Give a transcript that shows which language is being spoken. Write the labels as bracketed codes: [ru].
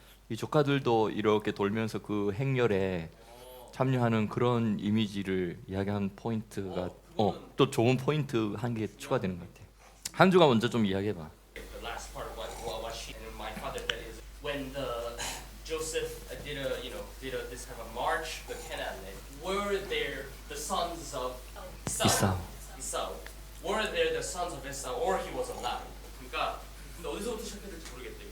[ko] 이 조카들도 이렇게 돌면서 그 행렬에 참여하는 그런 이미지를 이야기한 포인트가 또 좋은 포인트 한 개 추가되는 것 같아. 한주가 먼저 좀 이야기해봐. [en] The last part of what she and my father said is when Joseph did this kind of march, the Canaan, were there the sons of Esau? Were there the sons of Esau, or he was alive? [ko] 그러니까 근데 어디서부터 시작해야 될지 모르겠대.